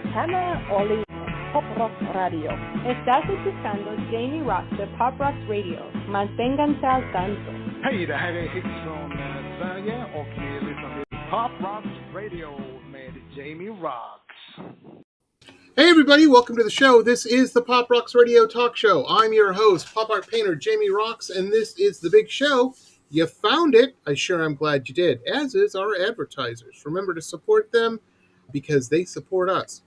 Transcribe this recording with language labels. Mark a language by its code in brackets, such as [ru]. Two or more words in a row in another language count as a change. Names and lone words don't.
[es] programa Oray Roxx Radio. Estás escuchando Jamie Roxx de Roxx Radio. Manténganse al tanto. [sv] Hej, det här är Hits från Sverige och ni lyssnar till Roxx Radio med Jamie Roxx. [en] Hey everybody, welcome to the show. This is the Roxx Radio talk show. I'm your host, pop art painter Jamie Roxx, and this is the big show. You found it. I sure am glad you did, as is our advertisers. Remember to support them because they support us.